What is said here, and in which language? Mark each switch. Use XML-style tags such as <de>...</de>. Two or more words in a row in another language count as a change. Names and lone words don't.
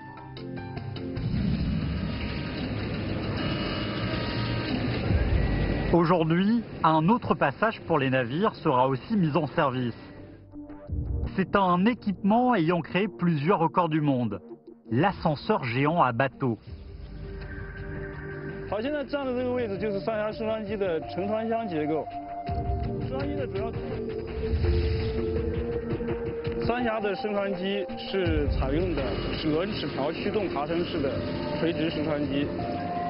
<fr>Aujourd'hui, un autre passage pour les navires sera aussi mis en service. C'est un équipement ayant créé plusieurs records du monde, l'ascenseur géant à bateau.</fr> <zh>好，现在站的这个位置就是上下升船机的沉船箱结构。升船机的主要三峡的升船机是采用的折齿条驱动爬升式的垂直升船机。</zh>